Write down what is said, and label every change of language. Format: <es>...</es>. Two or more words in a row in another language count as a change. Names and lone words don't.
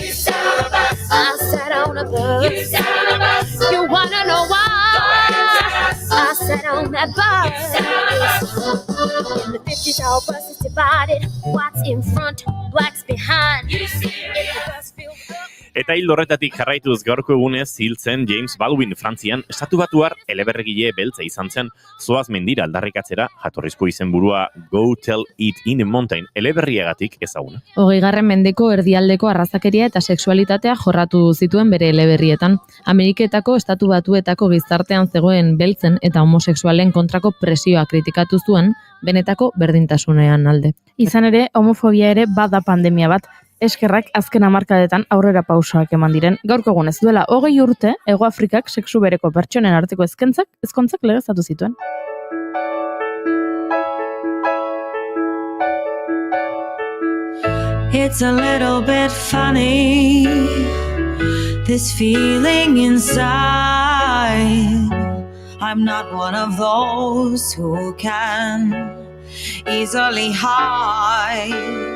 <en>You sat on a bus. I sat on a bus. You sat on a bus. You wanna know why? I sat on that bus. You sat on a bus. In the 50s, all buses divided. Whites in front, blacks behind. You see the bus filled up.</en> <eu>Eta hildo horretatik jarraituz gaurko egunez hiltzen James Baldwin Frantzian, estatu batuar eleberrigile beltza izan zen, zoaz mendira aldarrikatzera jatorrizko izenburua Go Tell It in the Mountain eleberriagatik ezaguna. 20. mendeko erdialdeko arrazakeria eta sexualitatea jorratu zituen bere eleberrietan. Ameriketako estatu batuetako gizartean zegoen beltzen eta homosexualen kontrako presioa kritikatu zuen, benetako berdintasunean alde. Izan ere, homofobia ere bada pandemia bat. Eskerrak azken hamarkadetan aurrera pausoak eman diren. Gaurko egunez duela 20 urte, Hego Afrikak sexu bereko pertsonen arteko ezkontzak legeztatu zituen.</eu> <en>It's a little bit funny, this feeling inside. I'm not one of those who can easily hide.</en>